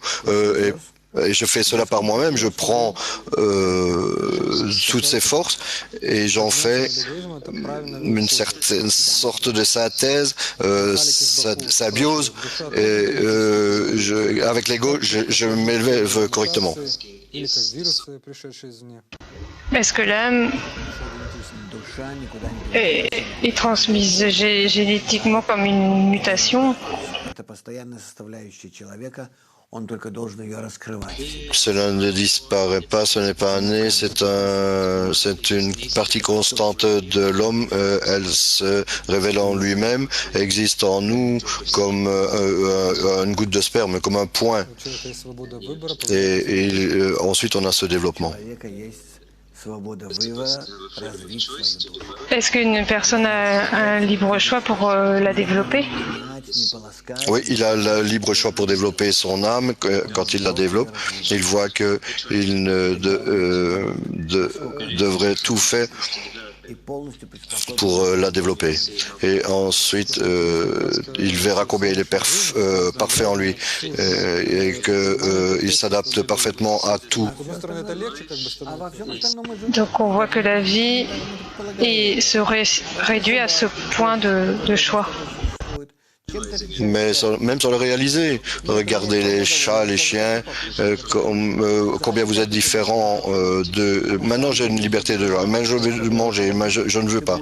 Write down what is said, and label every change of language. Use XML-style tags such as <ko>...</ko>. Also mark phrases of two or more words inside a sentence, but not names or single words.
<fr>Et je fais cela par moi-même, je prends toutes ces forces et j'en fais une certaine sorte de synthèse, symbiose, et avec l'ego, je m'élève correctement.</fr> <ru>или как вирусы, пришедшие извне.</ru> <fr>Est-ce que l'âme</fr> <ru>Душа никуда не</ru> <fr>est transmise génétiquement comme une mutation?</fr> <ru>Это постоянная составляющая человека, он только должен ее раскрывать.</ru> <fr>Cela ne disparaît pas, ce n'est pas un nez, c'est une partie constante de l'homme. Elle se révèle en lui-même, existe en nous comme une goutte de sperme, comme un point.</fr> <ru>У человека есть свобода выбора,</ru> <fr>Et ensuite, on a ce développement.</fr> <ru>У человека есть свобода выбора развить свою душу.</ru> <fr>Est-ce qu'une personne a un libre choix pour la développer?</fr> <ru>Не полоскать,</ru> <fr>Oui, il a le libre choix pour développer son âme. Quand il la développe, il voit qu'il devrait tout faire</fr> <ru>и полностью приспособить.</ru> <fr>pour la développer. Et ensuite, il verra combien il est parfait en lui et qu'il s'adapte parfaitement à tout.</fr> <ru>С одной стороны, это легче, как бы, А чтобы во всем остальном мы живем.</ru> <fr>Donc on voit que la vie se réduit à ce point de choix. Mais même sans le réaliser, regardez les chats, les chiens, combien vous êtes différents Maintenant j'ai une liberté de choix, mais je veux manger, mais je ne veux pas.</fr>